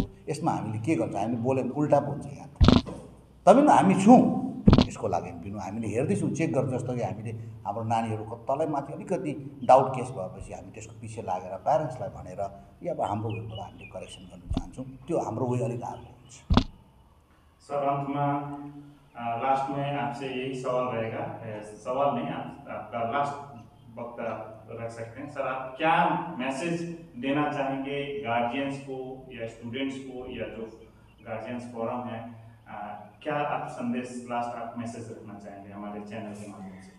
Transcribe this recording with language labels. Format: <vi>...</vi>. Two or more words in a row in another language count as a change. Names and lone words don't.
<ne>यसमा हामीले के गर्छ, हामीले बोल्यो भने उल्टा बोल्छ यहाँ। तबै हामी छौँ यसको लागि पनि, हामीले हेर्दैछौँ, चेक गर्छ। जस्तो कि हामीले हाम्रो नानीहरूको तलैमाथि अलिकति डाउट केस भएपछि हामी त्यसको पछि लागेर प्यारेन्ट्सलाई भनेर या अब हाम्रो वेबाट हामीले करेक्सन गर्न चाहन्छौँ, त्यो हाम्रो वे अलिक अर्को हुन्छ।</ne> <hi>सर अंत में लास्ट में आपसे यही सवाल रहेगा, सवाल नहीं आपका लास्ट वक्त रख सकते हैं। सर आप क्या मैसेज देना चाहेंगे गार्जियंस को या स्टूडेंट्स को या जो गार्जियंस फोरम है, क्या आप संदेश लास्ट आप मैसेज रखना चाहेंगे हमारे चैनल के माध्यम से?</hi>